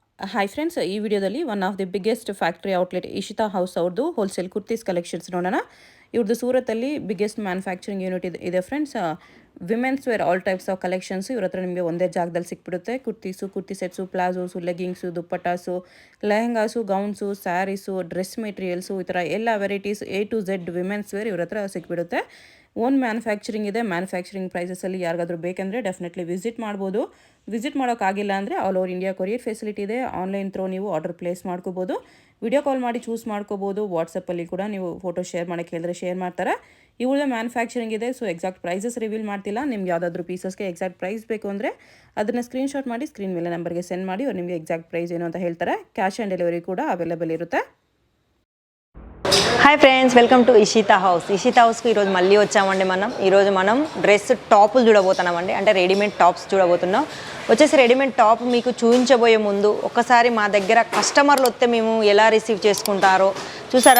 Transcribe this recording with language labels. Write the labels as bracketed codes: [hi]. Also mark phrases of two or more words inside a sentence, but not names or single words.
[en] hi friends, [kn] ಈ ವಿಡಿಯೋದಲ್ಲಿ [en] one of the biggest factory outlet [kn] ಇಶಿತಾ ಹೌಸ್ ಅವ್ರದ್ದು [en] wholesale kurtis collections [kn] ನೋಡೋಣ. ಇವ್ರದ್ದು ಸೂರತ್ತಲ್ಲಿ [en] biggest manufacturing unit [kn] ಇದೆ ಫ್ರೆಂಡ್ಸ್. [en] women's wear all types of collections [kn] ಇವ್ರ ಹತ್ರ ನಿಮಗೆ ಒಂದೇ ಜಾಗದಲ್ಲಿ ಸಿಕ್ಬಿಡುತ್ತೆ. ಕುರ್ತೀಸು, ಕುರ್ತಿ ಸೆಟ್ಸು, ಪ್ಲಾಜೋಸು, ಲೆಗಿಂಗ್ಸು, ದುಪ್ಪಟ್ಟಾಸು, ಲೆಹಂಗಾಸು, ಗೌನ್ಸು, ಸ್ಯಾರೀಸು, [en] dress materials, [kn] ಈ ಥರ ಎಲ್ಲ [en] varieties A to Z women's wear [kn] ಇವ್ರ ಹತ್ರ ಸಿಕ್ಬಿಡುತ್ತೆ. [en] own manufacturing [kn] ಇದೆ. [en] manufacturing prices [kn] ಯಾರಿಗಾದ್ರೂ ಬೇಕೆಂದರೆ [en] definitely visit [kn] ಮಾಡ್ಬೋದು. ವಿಸಿಟ್ ಮಾಡೋಕ್ಕಾಗಿಲ್ಲ ಅಂದರೆ [en] all over India courier facility [kn] ಇದೆ. [en] online through [kn] ನೀವು [en] order place [kn] ಮಾಡ್ಕೋಬೋದು. [en] video call [kn] ಮಾಡಿ ಚೂಸ್ ಮಾಡ್ಕೋಬೋದು. ವಾಟ್ಸಪ್ಪಲ್ಲಿ ಕೂಡ ನೀವು [en] photo share [kn] ಮಾಡೋಕ್ಕೆ ಹೇಳಿದ್ರೆ ಶೇರ್ ಮಾಡ್ತಾರೆ. ಇವುಗಳ ಮ್ಯಾನುಫ್ಯಾಕ್ಚರಿಂಗ್ ಇದೆ. [en] so exact prices reveal [kn] ಮಾಡ್ತಿಲ್ಲ. ನಿಮ್ಗೆ ಯಾವುದಾದ್ರೂ ಪೀಸಸ್ಗೆ [en] exact price [kn] ಬೇಕು ಅಂದರೆ ಅದನ್ನು ಸ್ಕ್ರೀನ್ಶಾಟ್ ಮಾಡಿ ಸ್ಕ್ರೀನ್ ಮೇಲೆ ನಂಬರ್ಗೆ ಸೆಂಡ್ ಮಾಡಿ ಅವ್ರು ನಿಮಗೆ [en] exact price [kn] ಏನು ಅಂತ ಹೇಳ್ತಾರೆ. [en] cash on delivery [kn] ಕೂಡ ಅವೈಲೇಬಲ್ ఇರುತ್ತೆ. [en] Hi friends, welcome to Ishita House. [te] ఇషితా హౌస్కి ఈరోజు మళ్ళీ వచ్చామండి. ఈరోజు మనం డ్రెస్ టాపులు చూడబోతున్నామండి. అంటే [en] readymade tops [te] చూడబోతున్నాం. వచ్చేసి [en] readymade top [te] మీకు చూపించబోయే ముందు ఒక్కసారి మా దగ్గర కస్టమర్లు వస్తే మేము ఎలా రిసీవ్ చేసుకుంటారో చూసారా.